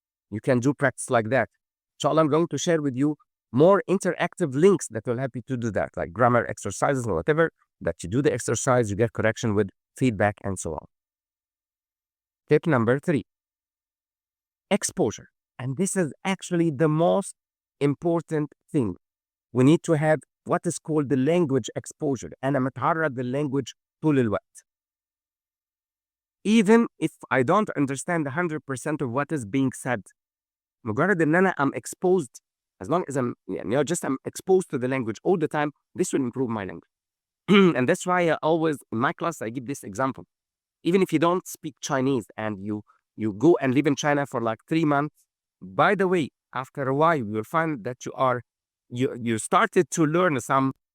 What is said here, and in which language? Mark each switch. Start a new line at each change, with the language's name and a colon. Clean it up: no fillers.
English: You can do practice like that. Inshallah, I'm going to share with you more interactive links that will help you to do that, like grammar exercises or whatever, that you do the exercise, you get correction with feedback and so on. Tip number 3, exposure. And this is actually the most important thing. We need to have what is called the language exposure.
Arabic: أنا متعرض للlanguage طول الوقت.
English: Even if I don't understand 100% of what is being said,
Arabic: مجرد ان انا
English: I'm exposed, as long as I'm exposed to the language all the time, this will improve my language. And that's why I always, in my class, I give this example. Even if you don't speak Chinese and you go and live in China for like 3 months, by the way, after a while, you will find that you started to learn some.